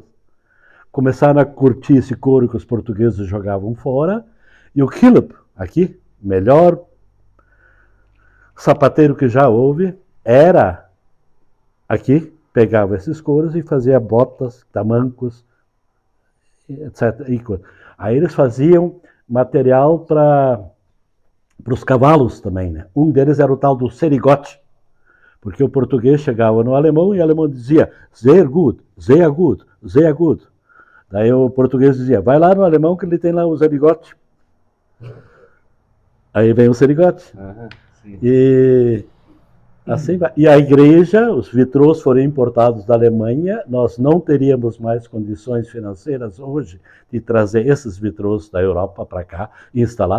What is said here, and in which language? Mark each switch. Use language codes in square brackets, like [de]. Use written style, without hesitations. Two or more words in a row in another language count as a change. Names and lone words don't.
[pt] Começaram a curtir esse couro que os portugueses jogavam fora, e o Killip, aqui, melhor sapateiro que já houve, era aqui, pegava esses couros e fazia botas, tamancos, etc. Aí eles faziam material para os cavalos também, né? Um deles era o tal do serigote, porque o português chegava no alemão e o alemão dizia [de] sehr gut, sehr gut, sehr gut. [pt] Daí o português dizia, vai lá no alemão que ele tem lá o serigote. Aí vem o serigote. E assim vai. E a igreja, os vitrôs foram importados da Alemanha, nós não teríamos mais condições financeiras hoje de trazer esses vitrôs da Europa para cá e instalar.